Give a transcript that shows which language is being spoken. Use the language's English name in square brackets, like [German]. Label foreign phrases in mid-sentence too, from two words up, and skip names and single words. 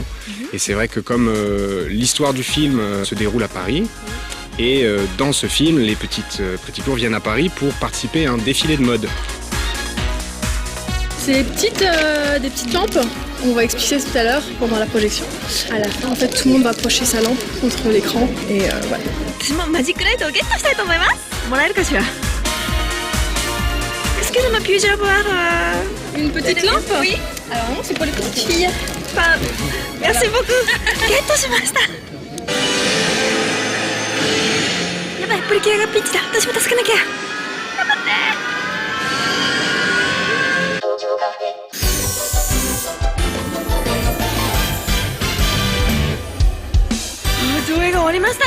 [French] Et c'est vrai que comme l'histoire du film se déroule à Paris, et dans ce film, les petites Pretty Cure viennent à Paris pour participer à un défilé de mode. C'est des petites lampes, on va expliquer tout à l'heure pendant la projection. À la fin, en fait, tout le monde va approcher sa lampe contre l'écran et voilà. [Japanese] 私もマジックライトをゲットしたいと思います。もらえるかしら。 [French] Est-ce que je me puis avoir une petite lampe? Oui. Alors non, c'est pour les petites filles. Merci beaucoup. [Japanese] ゲットしました。やばい、プリキュアがピンチだ。私も助けなきゃ。頑張って。上映が終わりました。